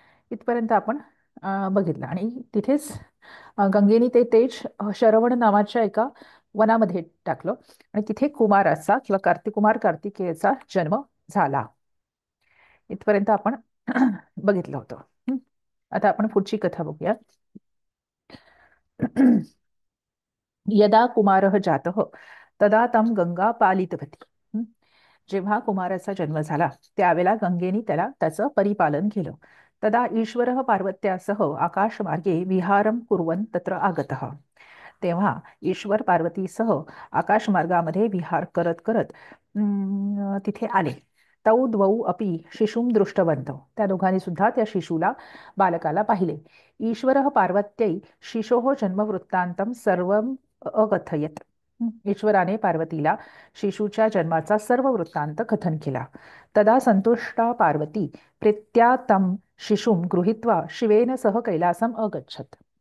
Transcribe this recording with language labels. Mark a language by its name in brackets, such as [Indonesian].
[Marathi] इथपर्यंत आपण बघितलं आणि तिथेच गंगेने ते तेज शरवण नावाच्या एका वनामध्ये टाकलं आणि तिथे कुमाराचा किंवा कार्तिकेयचा जन्म झाला. इथपर्यंत आपण बघितलं होतं. आता आपण पुढची कथा बघूया. [Sanskrit] यदा कुमारः जातः तदा तं गंगा पालितवती. [Marathi] जेव्हा कुमाराचा जन्म झाला त्यावेळेला गंगेने त्याचं परिपालन केलं. [Sanskrit] तदा ईश्वरः पार्वत्यासह आकाशमार्गे विहारं कुर्वन् तत्र आगतः. [Marathi] तेव्हा ईश्वर पार्वतीसह आकाशमार्गामध्ये विहार करत करत तिथे आले. [Sanskrit] तौ द्वौ अपि शिशुं दृष्टवन्तौ. [Marathi] त्या दोघांनी सुद्धा त्या शिशूला बालकाला पाहिले. [Sanskrit] ईश्वरः पार्वत्यै शिशोः जन्मवृत्तान्तं सर्वं अकथयत्. [Marathi] ईश्वराने पार्वतीला शिशूच्या जन्माचा सर्व वृत्तांत कथन केला. [Sanskrit] तदा संतुष्टा पार्वती प्रीत्या तं शिशुं गृहीत्वा शिवेन सह कैलासम अगच्छत.